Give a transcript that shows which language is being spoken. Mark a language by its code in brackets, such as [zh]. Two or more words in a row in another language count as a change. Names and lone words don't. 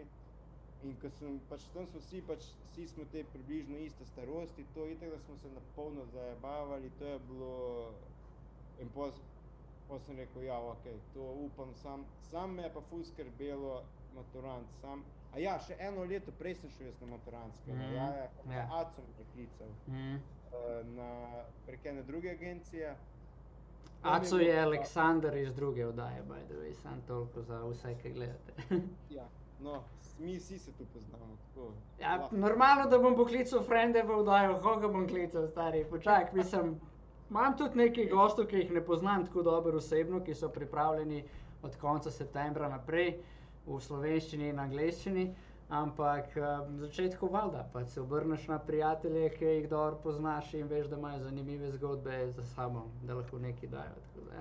[sl] In ko sem, pač tam smo vsi smo te približno iste starosti, to itak, da smo se na polno zajebavali, to je bilo, in pol sem rekel, ja, okej, to upam, sam me je pa ful skrbelo maturant, še eno leto prej sem šel jaz na maturantskega, Aco me je klical, prek ene druge agencije. Aco je Aleksander iz druge oddaje, [en] by the way, [sl] samo toliko za vse, ki gledate. Ja, no, mi vsi se tu poznamo, tako. Ja, normalno, da bom poklical frende v oddajo, koga bom klical, stari, počakaj, mislim, imam tudi nekaj gostov, ki jih ne poznam tako dobro osebno, ki so pripravljeni od konca septembra naprej v slovenščini in angleščini, ampak v začetku valjda, pač se obrneš na prijatelje, ki jih dobro poznaš in veš, da imajo zanimive zgodbe za sabo, da lahko nekaj dajo, tako da, ja.